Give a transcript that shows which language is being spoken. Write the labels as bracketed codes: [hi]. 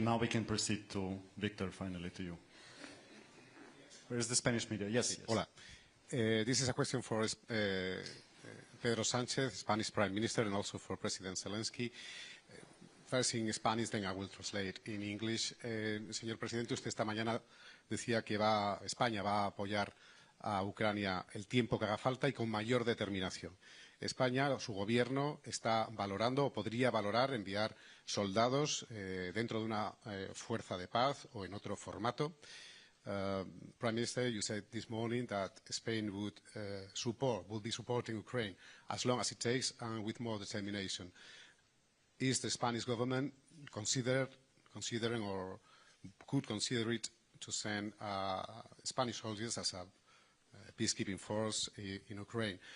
[en] Now we can proceed to Victor, finally to you. Where's the Spanish media? Yes. Yes. [es] Hola. [en] This is a question for Pedro Sánchez, Spanish Prime Minister, and also for President Zelensky. First in Spanish, then I will translate in English. [es] Señor Presidente, usted esta mañana decía que España va a apoyar a Ucrania el tiempo que haga falta y con mayor determinación. España, su gobierno, está valorando o podría valorar enviar soldados dentro de una fuerza de paz o en otro formato. [en] Prime Minister, you said this morning that Spain would be supporting Ukraine as long as it takes and with more determination. Is the Spanish government considering or could consider it to send Spanish soldiers as a peacekeeping force in Ukraine?